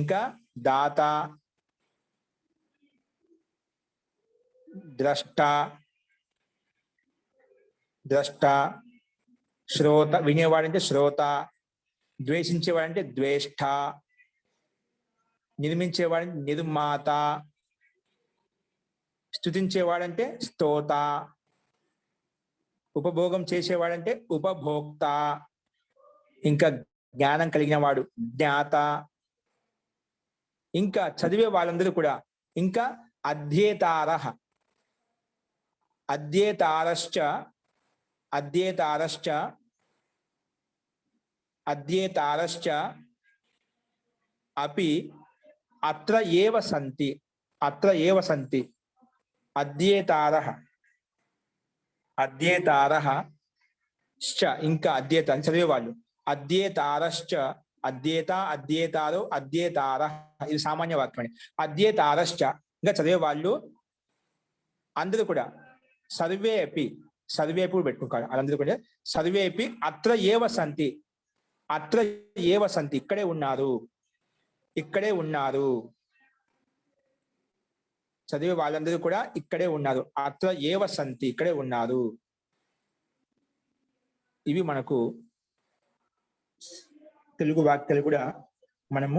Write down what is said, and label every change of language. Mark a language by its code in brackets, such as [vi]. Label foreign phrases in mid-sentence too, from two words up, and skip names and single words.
[te] ద్రష్ట, శ్రోత, వినేవాడంటే శ్రోత, ద్వేషించేవాడంటే ద్వేష్ట, నిర్మించేవాడంటే నిర్మాత, స్తుతించేవాడంటే స్తోత, ఉపభోగం చేసేవాడంటే ఉపభోక్త, ఇంకా జ్ఞానం కలిగిన వాడు జ్ఞాత, ఇంకా చదివే వాళ్ళందరూ కూడా, ఇంకా [sa] అధ్యేతారః, అధ్యేతారశ్చ, అధ్యేతారశ్చ, అధ్యేతారశ్చ అపి అత్ర ఏవ సంతి, అత్ర ఏవ సంతి. అధ్యేతారః, అధ్యేతారః [te] ఇంకా అధ్యేత చదివే వాళ్ళు, [sa] అధ్యేతారశ్చ, అధ్యేత, అధ్యేతారో, అధ్యేతారః. [te] ఇది సామాన్య వాక్యం అండి. [sa] అధ్యేతారశ్చ [te] ఇంకా చదివే వాళ్ళు అందరూ కూడా, [sa] సర్వే అపి, సర్వే అపి [te] పెట్టుకోవాలి. వాళ్ళందరూ కూడా [sa] సర్వే అపి అత్ర ఏవ సంతి, అత్ర ఏవ సంతి, [te] ఇక్కడే ఉన్నారు, ఇక్కడే ఉన్నారు. చదివే వాళ్ళందరూ కూడా ఇక్కడే ఉన్నారు. [sa] అత్ర ఏవ సంతి, [te] ఇక్కడే ఉన్నారు. ఇవి మనకు తెలుగు వాక్యాలు కూడా మనము